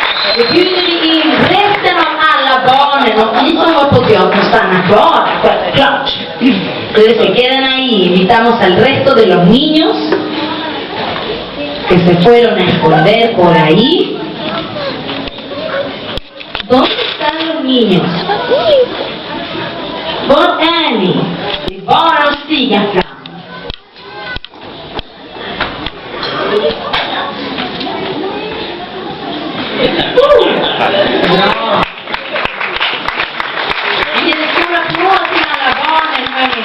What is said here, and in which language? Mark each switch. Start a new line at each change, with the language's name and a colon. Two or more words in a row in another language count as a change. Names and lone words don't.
Swedish: Då bjuder vi in resten av alla barnen och ni som var på teatern stannar kvar, självklart.
Spanish: Entonces se quedan ahí, invitamos al resto de los niños que se fueron a esconder por ahí. ¿Dónde están los niños?
Swedish: Var är ni? Det är bara att stiga fram. Bra! Vi ger en stor applåd till alla barnen, hörni.